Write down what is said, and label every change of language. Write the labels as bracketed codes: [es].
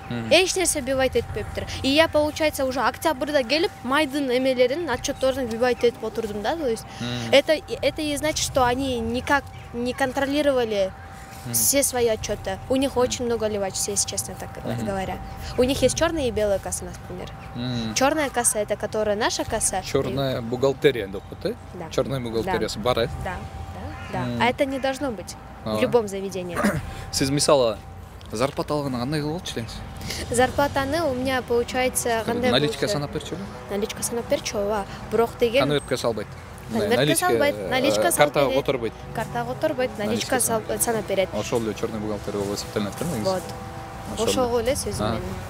[ru] Эч нерсе вбивать этпептир. И я, получается, уже октябрда келип майдын эмелерин, отчетторун вбивать этип отурдум да. То есть это и значит, что они никак не контролировали все свои отчеты. У них очень много ливачей, если честно так говоря. У них есть черная и белая касса, например. Черная касса — это которая наша касса. Черная бухгалтерия, да? Черная бухгалтерия бар. Да. А это не должно быть в любом заведении. [ky] Сиз мисалы зарплата алганда кандай кылып болчу элеңиз? [ru] Зарплатаны у меня получается кандай болчу? [ky] Наличка санап берчүбү? Наличка санап берчү, ооба. Бирок деген конвертке салбайт. Конвертке салбайт, наличка салып картага которбойт. Картага которбойт, наличка санап берет. Ошол эле черный бухгалтерия болуп эсептелинет да негизи? Вот. Ошол эле сөзүм менин.